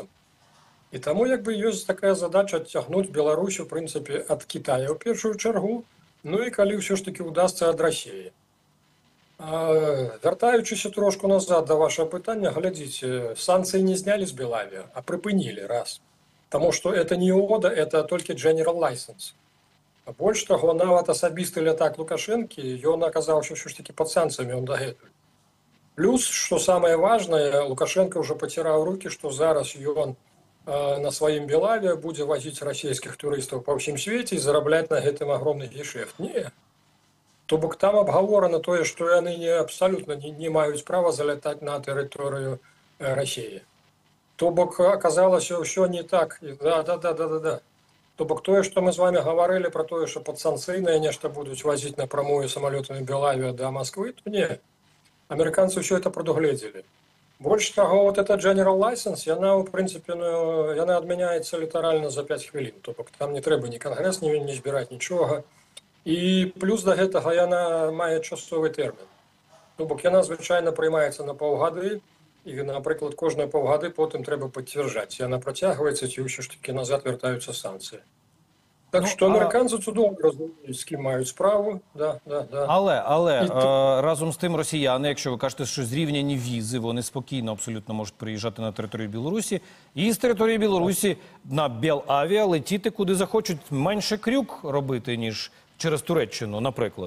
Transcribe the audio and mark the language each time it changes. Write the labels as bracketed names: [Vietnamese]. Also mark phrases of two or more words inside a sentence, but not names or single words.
[Belarusian] І таму як бы ёсць такая задача адцягнуць Беларусь, у прынцыпе, ад Китая ў першую чаргу, ну і калі ўсё ж таки удасца ад Расіі. Вяртаючыся трошку назад да вашего пытання, глядзіце, санкцыі не знялі з Белавіа, а прыпынілі, раз. Таму што это не угода, это толькі [English] general license. [Belarusian] Больш таго, нават асабісты лятак Лукашэнкі, ён аказаўся ўсё ж таки пад санкцыямі, он дагэтуль. Плюс, што самае важнае, Лукашенко ўжо паціраў рукі, што зараз ён на сваім Белавіа будзе вазіць расійскіх турыстаў па ўсім свеце і зарабляць на гэтым агромны гешэфт. Не. То бок там абгаворана тое, што яны абсалютна не маюць права залятаць на тэрыторыю Расіі. То бок аказалася ўсё не так. Да. То бок тое, што мы з вами гаварылі пра тое, што падсанкцыйныя нешта будуць вазіць напрамую самалётамі Белавіа да Масквы, то не. Амерыканцы ўсё это прадугледзелі. Больш таго, вот эта [English] general license, [Belarusian] яна, у прынцыпе, ну, яна адмяняецца літаральна за 5 хвілін. То бок там не трэба ні кангрэс, не збіраць нічога. І плюс да гэтага яна мае часовы тэрмін. То бок яна звычайна прыймаецца на паўгады, і, напрыклад, кожныя паўгады потым трэба пацвярджаць. Яна працягваецца, ці ўсё ж такі назад вяртаюцца санкцыі. Так што амерыканцы цудоўна разумеюць, з кім мають справу. Да. [Ukrainian] Але разом з тим росіяни, якщо ви кажете, що зрівняні візи, вони спокійно абсолютно можуть приїжджати на територію Білорусі, і з території Білорусі на Белавіа летіти куди захочуть, менше крюк робити, ніж через Туреччину, наприклад.